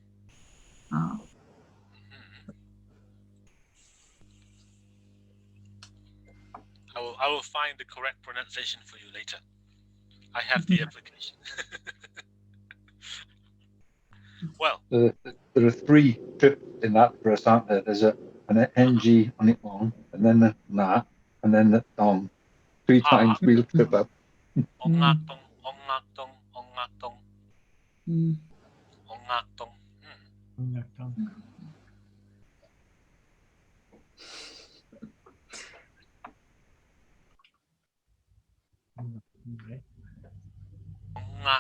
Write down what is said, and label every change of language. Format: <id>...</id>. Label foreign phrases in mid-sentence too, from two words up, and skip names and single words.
<en>I will find the correct pronunciation for you later. I have the application. Well, there are 3 trips in that verse, aren't there? There's an ng on it long, and then the na, and then the dong. 3 times we'll trip up. ongak dong, ongak dong, ongak dong, ongak dong. Ongak.</en>